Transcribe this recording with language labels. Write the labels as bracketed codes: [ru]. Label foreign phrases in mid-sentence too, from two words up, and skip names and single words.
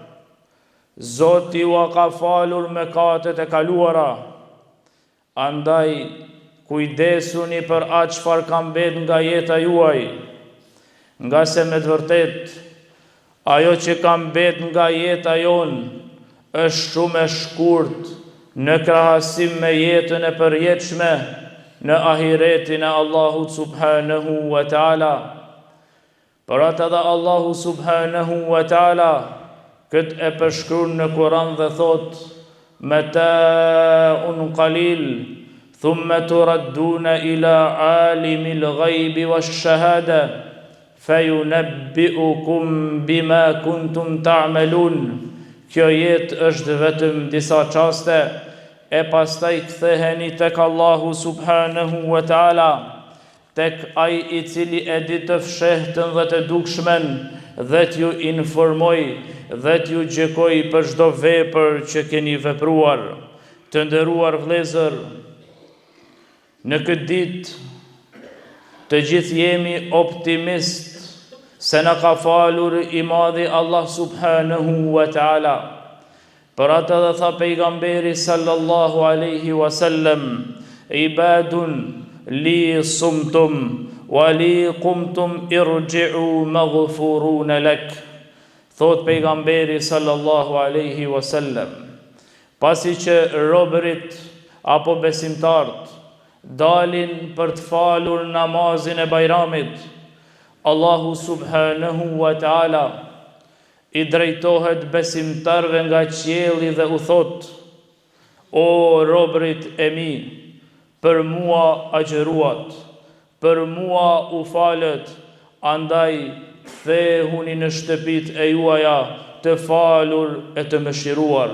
[sq] Zoti u ka falur mëkatet e kaluara, andaj kujdesuni për atë çfarë ka mbet nga jeta juaj, nga se me të vërtet ajo që ka mbet nga jeta jon është shumë e shkurt në krahasim me jetën e përjetshme në ahiretin e Allahut [ar] سبحانه وتعالى. [sq] Për atë dhe Allahu [ar] سبحانه وتعالى [sq] këtë e përshkruan në Kur'an dhe thot: [ar] متاع قليل ثم تردون إلى عالم الغيب والشهادة فينبئكم بما كنتم تعملون. [sq] Kjo jetë është vetëm disa çaste, e pastaj ktheheni tek Allahu [ar] سبحانه وتعالى, [sq] tek ai i cili e di të fshehtën dhe të dukshmen, dhe t'ju informoj dhe t'ju gjykoj për çdo vepër që keni vepruar. Të nderuar vëllezër, në këtë ditë të gjithë jemi optimist se na ka falur i madhi Allah [ar] سبحانه وتعالى. [sq] Për atë dhe tha pejgamberi [ar] صلى الله عليه وسلم: عباد لي صمتم ولي قمتم ارجعوا مغفور لك. [sq] Thot pejgamberi [ar] صلى الله عليه وسلم, [sq] pasi që robërit apo besimtarët dalin për të falur namazin e Bajramit, Allahu [ar] سبحانه وتعالى [sq] i drejtohet besimtarve nga qielli dhe u thot: o robërit e mi, për mua agjeruat, për mua u falët, andaj kthehuni në shtëpit e juaja të falur e të mëshiruar.